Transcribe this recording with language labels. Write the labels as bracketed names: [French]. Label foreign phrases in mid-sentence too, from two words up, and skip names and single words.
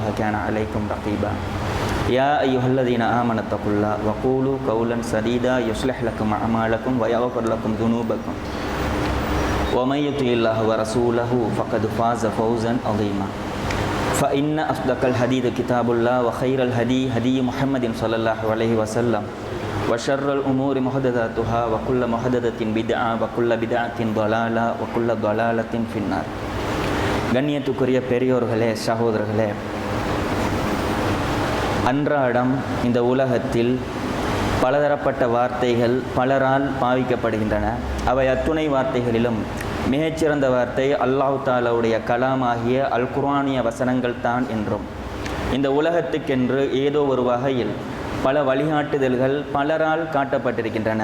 [Arabic] كان عليكم رقيبا يا أيها الذين آمنوا اتقوا الله وقولوا قولا سديدا يصلح لكم أعمالكم ويغفر لكم ذنوبكم ومن يطع الله ورسوله فقد فاز فوزا عظيما فإن أصدق الحديث كتاب الله وخير الهدي هدي محمد صلى الله عليه وسلم وشر الأمور محدثاتها وكل محدثة بدعة وكل بدعة ضلالة وكل ضلالة في النار. [Tamil] கண்ணியத்துக்குரிய பெரியோர்களே, சகோதரர்களே, அன்றாடம் இந்த உலகத்தில் பலதரப்பட்ட வார்த்தைகள் பலரால் பாவிக்கப்படுகின்றன. அவை அத்துணை வார்த்தைகளிலும் மிகச்சிறந்த வார்த்தை அல்லாஹ் தஆலாவுடைய கலாமாகிய அல் குர்ஆனிய வசனங்கள் தான் என்றும், இந்த உலகத்துக்கென்று ஏதோ ஒரு வகையில் பல வழிகாட்டுதல்கள் பலரால் காட்டப்பட்டிருக்கின்றன.